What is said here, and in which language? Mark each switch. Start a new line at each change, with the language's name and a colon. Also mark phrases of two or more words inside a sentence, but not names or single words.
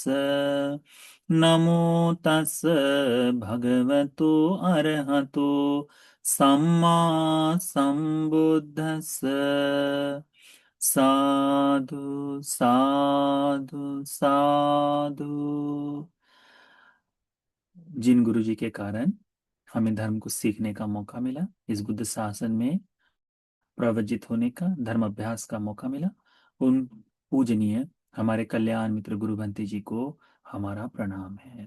Pali: नमो तस् भगवतो अरहतो सम्मा सम्बुद्धस्स। साधु साधु साधु।
Hindi: जिन गुरु जी के कारण हमें धर्म को सीखने का मौका मिला, इस बुद्ध शासन में प्रवजित होने का, धर्म अभ्यास का मौका मिला, उन पूजनीय हमारे कल्याण मित्र गुरु भंते जी को हमारा प्रणाम है।